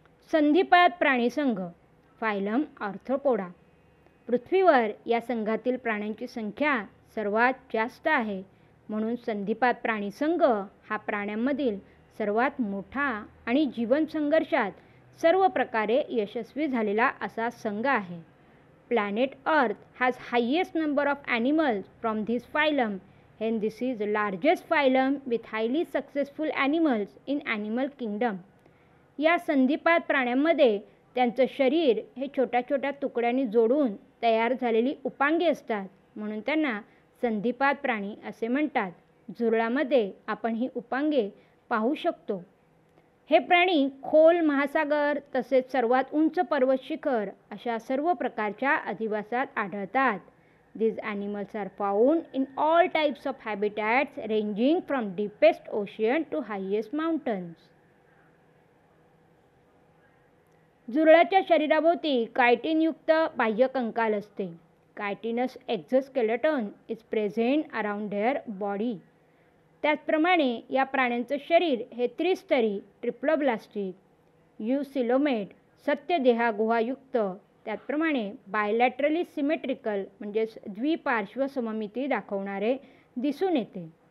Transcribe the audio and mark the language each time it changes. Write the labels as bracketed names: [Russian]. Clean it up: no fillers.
[Marathi] संधिपाद प्राणीसंघ phylum arthropoda. पृथ्वीवर या संघातील प्राण्यांची संख्या सर्वात जास्त आहे, म्हणून संधिपाद प्राणीसंघ हा प्राण्यांमधील सर्वात मोठा आणि जीवन संघर्षात सर्व प्रकारे यशस्वी झालेला असा संघ आहे. [English] Planet earth has highest number of animals from this phylum, and this is the largest phylum with highly successful animals in animal kingdom. [Marathi] या संधिपाद प्राण्यांमध्ये त्यांचं शरीर हे छोट्या छोट्या तुकड्यांनी जोडून तयार झालेली उपांगे असतात, म्हणून त्यांना संधिपाद प्राणी असे म्हणतात. झुरळामध्ये आपण ही उपांगे पाहू शकतो. हे प्राणी खोल महासागर तसेच सर्वात उंच पर्वत शिखर अशा सर्व प्रकारच्या अधिवासात आढळतात. [English] These animals are found in all types of habitats ranging from deepest ocean to highest mountains. [Marathi] झुरळाच्या शरीराभोवती कायटिनयुक्त बाह्य कंकाल असते. [English] Chitinous exoskeleton is present around their body. [Marathi] त्याचप्रमाणे या प्राण्यांचं शरीर हे त्रिस्तरी ट्रिप्लोब्लास्टिक, युसिलोमेट, सत्यदेहागुहायुक्त, त्याचप्रमाणे बायलॅटरली सिमेट्रिकल म्हणजेच द्विपार्श्व सममिती दाखवणारे दिसून येते.